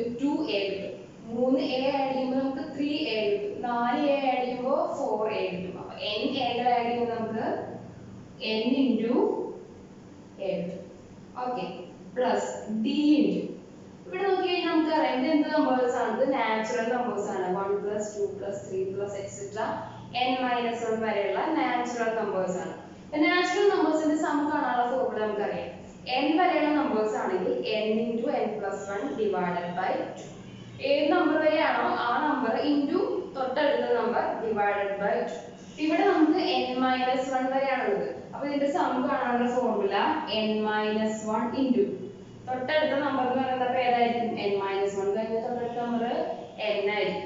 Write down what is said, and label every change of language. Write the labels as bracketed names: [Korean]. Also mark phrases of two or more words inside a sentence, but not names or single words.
[Malayalam] 2a കിട്ടും. 3a ആഡ് ചെയ്യുമ്പോൾ നമുക്ക് 3a കിട്ടും. 4a ആഡ് ചെയ്യുമ്പോൾ 4a കിട്ടും. അപ്പോൾ n aകൾ ആഡ് ചെയ്യുമ്പോൾ നമുക്ക് [English] n into a [Malayalam] കിട്ടും. ഓക്കെ, [English] plus d into [Malayalam] ഇവിടെ നോക്കി കഴിഞ്ഞാൽ നമുക്ക് അറിയാം ഇത് എന്ത് നമ്പേഴ്സ് ആണ്? ഇത് [English] natural numbers [Malayalam] ആണ്. [English] 1 plus 2 plus 3 plus etc n minus 1 [Malayalam] വരെയുള്ള [English] natural numbers [Malayalam] ആണ്. [English] natural numbers-inte sum [Malayalam] കാണാനുള്ള ഫോർമുല നമുക്കറിയാം. n വരെയുള്ള നമ്പേഴ്സ് ആണെങ്കിൽ [English] n into n plus 1 divided by 2. [Malayalam] ഏത് നമ്പർ വരെയാണോ ആ നമ്പർ ഇൻറ്റു തൊട്ടടുത്ത നമ്പർ [English] divided by 2. [Malayalam] ഇവിടെ നമുക്ക് [English] n minus 1 [Malayalam] വരെയാണുള്ളത്. അപ്പോൾ ഇതിന്റെ സം കാണാനുള്ള ഫോർമുല [English] n minus 1 into [Malayalam] തൊട്ടടുത്ത നമ്പർ എന്ന് പറയുന്നത് ഏതായിരിക്കും? [English] n minus 1 [Malayalam] കഴിഞ്ഞ തൊട്ടടുത്ത നമ്പർ n ആയിരിക്കും.